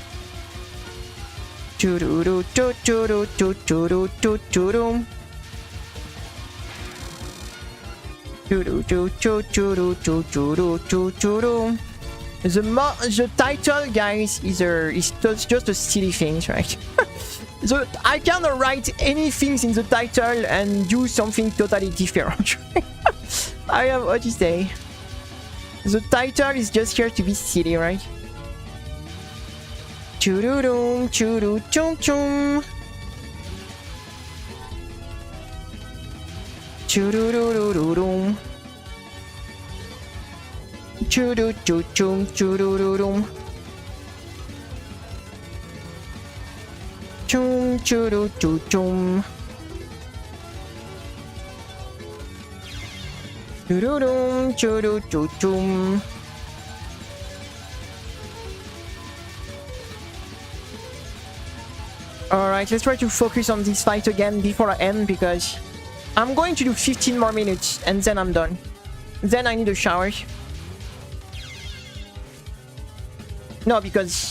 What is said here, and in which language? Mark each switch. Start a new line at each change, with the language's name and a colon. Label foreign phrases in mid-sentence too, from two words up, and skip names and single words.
English: The title, guys, is just a silly thing, right? So I can write anything in the title and do something totally different. I have what you say. The title is just here to be silly, right? Choo-doo-dum, choo-doo-chum-chum. Choo-doo-doo-doo-doo-dum. Choo-doo, choo-choom, choo-doo-doo-doom. Choom, choo-doo, choo-choom. Choo-doo-doom, choo-doo, choo-choom. Alright, let's try to focus on this fight again before I end, because I'm going to do 15 more minutes and then I'm done. Then I need a shower. No, because...